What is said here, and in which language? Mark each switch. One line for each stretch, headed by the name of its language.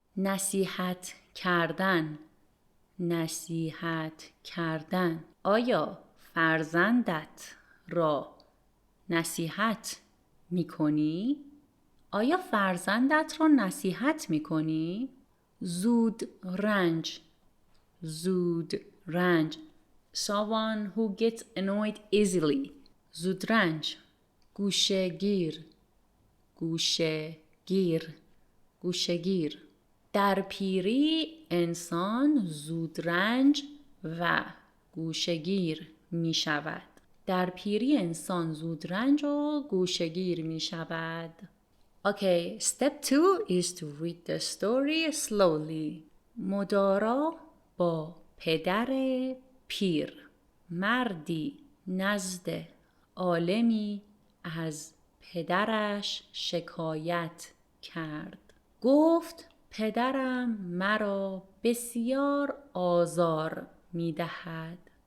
Persian: نصیحت کردن. نصیحت کردن. آیا فرزندت را نصیحت می کنی؟ آیا فرزندت را نصیحت می کنی؟ زود رنج. زود رنج.
English: Someone who gets annoyed easily.
Persian: زود رنج. گوشه گیر. گوشه گیر. گوشه گیر. در پیری انسان زودرنج و گوشه‌گیر می شود. در پیری انسان زودرنج و گوشه‌گیر می شود.
English: Okay, step 2 is to read the story slowly.
Persian: مدارا با پدر پیر. مردی نزد عالمی از پدرش شکایت کرد. گفت پدرم مرا بسیار آزار می دهد.